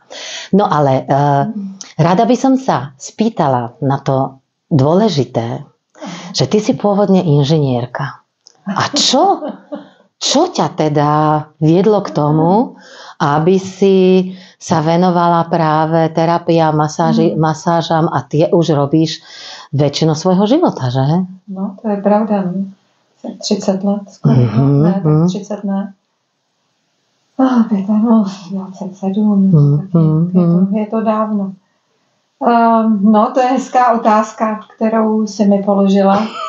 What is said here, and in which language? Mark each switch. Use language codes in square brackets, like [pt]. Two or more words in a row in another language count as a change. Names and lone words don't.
[sk] No ale rada by som sa spýtala na to dôležité, že ty si pôvodne inžinierka. A čo ťa teda viedlo k tomu, aby si sa venovala práve terapii a masážam a tie už robíš väčšinu svojho života, že? [cs] No, to je pravda. 30 let skoro. Ne, tak 30 ne. 27. Je to dávno. No, to je hezká otázka, kterou si mi položila.